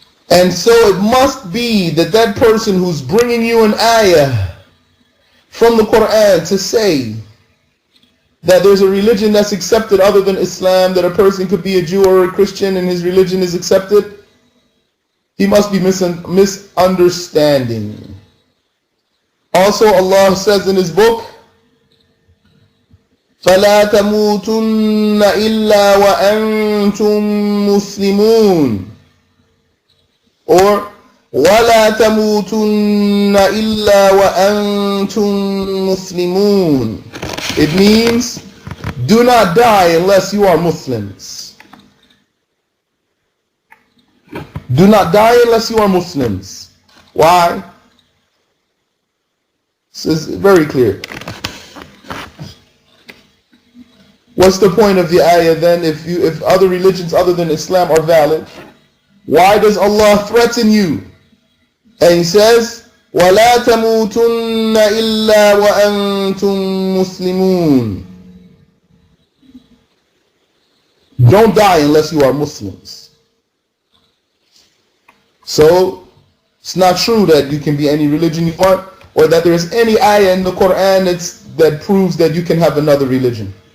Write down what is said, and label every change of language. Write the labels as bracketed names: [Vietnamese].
[English] And so it must be that that person who's bringing you an ayah from the Quran to say that there's a religion that's accepted other than Islam, that a person could be a Jew or a Christian and his religion is accepted, he must be misunderstanding. Also, Allah says in His book, [Arabic] فَلَا تَمُوتُنَّ إِلَّا وَأَنْتُمْ مُسْلِمُونَ, or وَلَا تَمُوتُنَّ إِلَّا وَأَنْتُمْ مُسْلِمُونَ. [English] It means, do not die unless you are Muslims. Do not die unless you are Muslims. Why? This is very clear. What's the point of the ayah then if other religions other than Islam are valid? Why does Allah threaten you? And He says, [Arabic] وَلَا تَمُوتُنَّ إِلَّا وَأَنْتُمْ مُسْلِمُونَ. [English] Don't die unless you are Muslims. So, it's not true that you can be any religion you want, or that there is any ayah in the Quran that proves that you can have another religion.